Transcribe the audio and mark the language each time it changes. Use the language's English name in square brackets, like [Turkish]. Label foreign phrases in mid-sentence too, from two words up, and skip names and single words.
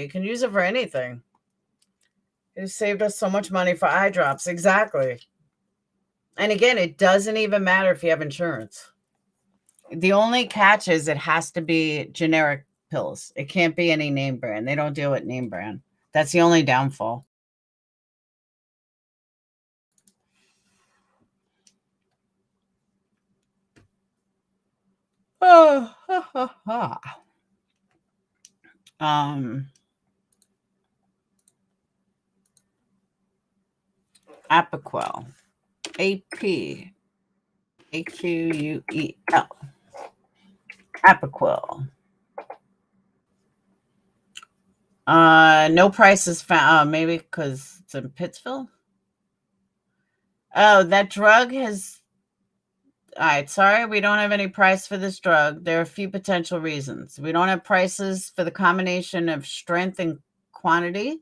[English] You can use it for anything. It saved us so much money for eye drops. Exactly. And again, it doesn't even matter if you have insurance. The only catch is it has to be generic pills. It can't be any name brand. They don't deal with name brand. That's the only downfall. Oh, ha, ha, ha. Apoquel. A-P-A-Q-U-E-L. Apoquel. No prices found. Maybe because it's in Pittsville. Oh, that drug has. All right, sorry, we don't have any price for this drug. There are a few potential reasons. We don't have prices for the combination of strength and quantity.